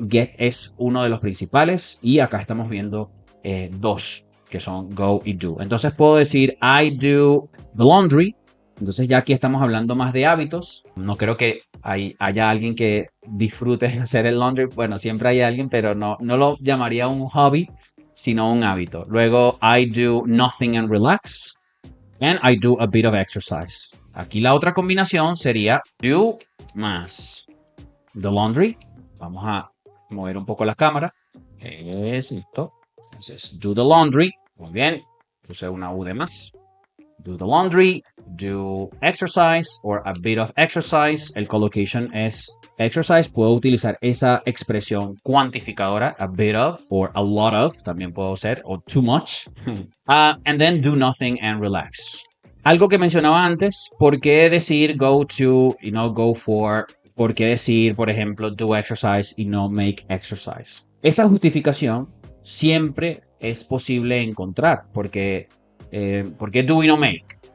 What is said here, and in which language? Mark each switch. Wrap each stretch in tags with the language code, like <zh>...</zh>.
<es>Get es uno de los principales y acá estamos viendo dos que son go y do. Entonces puedo decir</es> <en>I do the laundry.</en> <es>Entonces ya aquí estamos hablando más de hábitos. No creo que haya alguien que disfrute hacer el laundry. Bueno, siempre hay alguien, pero no lo llamaría un hobby, sino un hábito.</es> <en>Luego I do nothing and relax. And I do a bit of exercise.</en> <es>Aquí la otra combinación sería do más</es> <en>the laundry.</en> <es>Vamos a mover un poco la cámara. Es esto. Entonces,</es> <en>do the laundry.</en> <es>Muy bien. Puse una U de más.</es> <en>Do the laundry. Do exercise or a bit of exercise.</en> <es>El collocation es exercise. Puedo utilizar esa expresión cuantificadora,</es> <en>a bit of or a lot of,</en> <es>también puedo ser, o</es> <en>too much. And then do nothing and relax.</en> <es>Algo que mencionaba antes, ¿por qué decir</es> <en>go to</en> <es>y no</es> <en>go for?</en> <es>¿Por qué decir, por ejemplo,</es> <en>do exercise</en> <es>y no</es> <en>make exercise?</en> <es>Esa justificación siempre es posible encontrar, porque ¿por qué do y no make?</es>